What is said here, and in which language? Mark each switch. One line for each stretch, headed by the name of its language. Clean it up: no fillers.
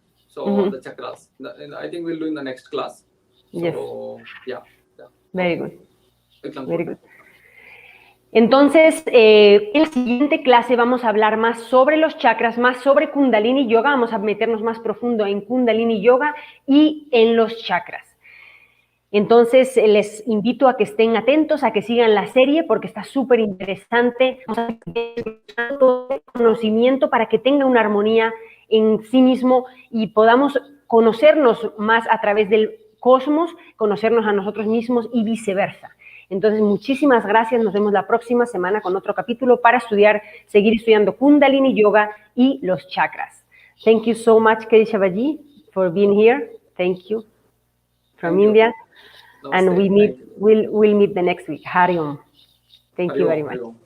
English: So the chakras. I think we'll do in the next class. So, Yes. Yeah. Very good. Very good. Good.
Spanish: Entonces, en la siguiente clase vamos a hablar más sobre los chakras, más sobre Kundalini Yoga, vamos a meternos más profundo en Kundalini Yoga y en los chakras. Entonces, les invito a que estén atentos, a que sigan la serie, porque está súper interesante. Vamos a tener todo el conocimiento para que tenga una armonía en sí mismo y podamos conocernos más a través del cosmos, conocernos a nosotros mismos y viceversa. Entonces, muchísimas gracias. Nos vemos la próxima semana con otro capítulo para seguir estudiando Kundalini Yoga y los chakras.
English: Thank you so much, Keshavaji, for being here. Thank you. From India. And we'll meet the next week. Hari Om. Thank you very much.